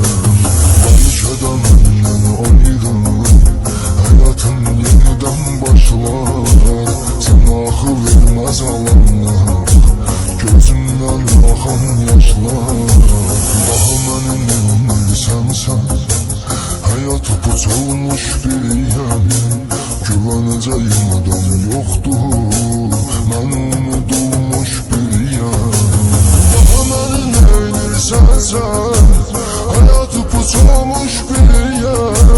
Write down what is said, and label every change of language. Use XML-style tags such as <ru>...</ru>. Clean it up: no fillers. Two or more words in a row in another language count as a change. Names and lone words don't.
<az>Bəlkə də məndən ayrı həyatım yenidən başlar. Sən axı verməz alanlar, gözümdən axan yaşlar. Daha məni neyləsənsən, həyat puç olmuş biriyəm.</az> <tr>Güveneceğim adam yoktur, ben unutulmuş biriyim. Daha beni neylirsen sen, hayatı puç olmuş biriyim.</tr>